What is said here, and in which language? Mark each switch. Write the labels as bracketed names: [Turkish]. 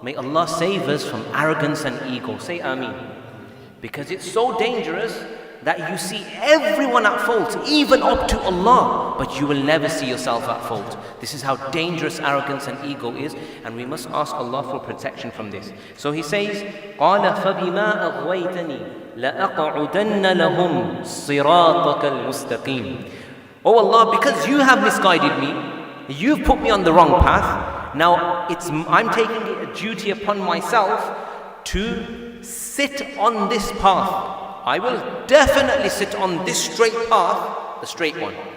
[English] May Allah save us from arrogance and ego. Say Ameen. Because it's so dangerous that you see everyone at fault, even up to Allah, but you will never see yourself at fault. This is how dangerous arrogance and ego is, and we must ask Allah for protection from this. So he says, [Arabic] قَالَ فَبِمَا أَغْوَيْتَنِي لَأَقْعُدَنَّ لَهُمْ صِرَاطَكَ الْمُسْتَقِيمِ. [English] Oh Allah, because you have misguided me, you've put me on the wrong path, now I'm taking a duty upon myself to sit on this path. I will definitely sit on this straight path, the straight one.